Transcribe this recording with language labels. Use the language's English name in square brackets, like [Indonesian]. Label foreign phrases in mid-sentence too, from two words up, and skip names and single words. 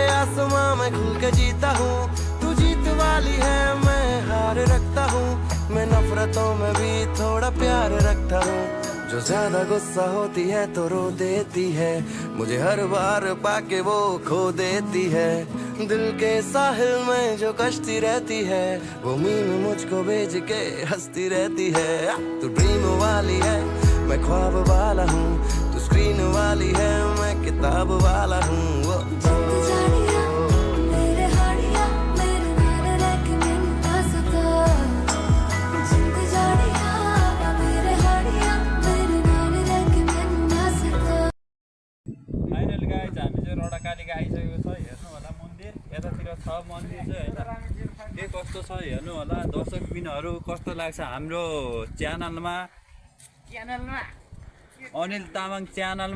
[Hindi] आसमां में खुल के जीता हूँ तू जीत वाली है मैं हार रखता हूँ मैं नफरतों में भी थोड़ा प्यार रखता हूँ जो ज्यादा गुस्सा होती है तो रो देती है मुझे हर बार पाके वो खो देती है दिल के साहिल में जो कश्ती रहती है वो मीम मुझको भेज के हंसती रहती है तू ड्रीम वाली है मैं ख्वाब वाला हूँ तू स्क्रीन वाली है मैं किताब वाला हूँ [Nepali] कालिका आइसकेको छ हेर्नु होला मन्दिर यतातिर छ मन्दिर चाहिँ हैन के कस्तो छ हेर्नु होला दर्शकबिनहरु कस्तो लाग्छ हाम्रो च्यानलमा अनिल तामाङ च्यानलमा